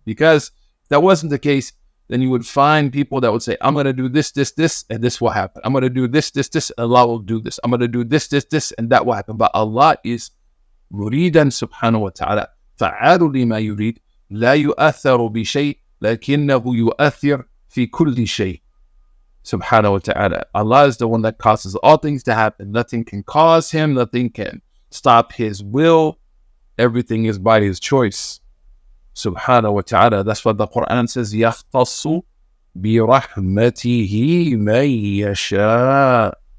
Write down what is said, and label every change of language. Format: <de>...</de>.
<en>Because if that wasn't the case, then you would find people that would say, I'm going to do this, this, this, and this will happen. I'm going to do this, this, this, and Allah will do this. I'm going to do this, this, this, and that will happen. But Allah is</en> <ar>مريدا سبحانه وتعالى فعال لما يريد لا يؤثر بشيء لكنه يؤثر في كل شيء. Subhanahu wa ta'ala.</ar> <en>Allah is the one that causes all things to happen. Nothing can cause him. Nothing can stop his will. Everything is by his choice. Subhanahu wa ta'ala. That's what the Quran says.</en> <ar>يَخْتَصُ بِرَحْمَتِهِ مَنْ يَشَاءُ.</ar>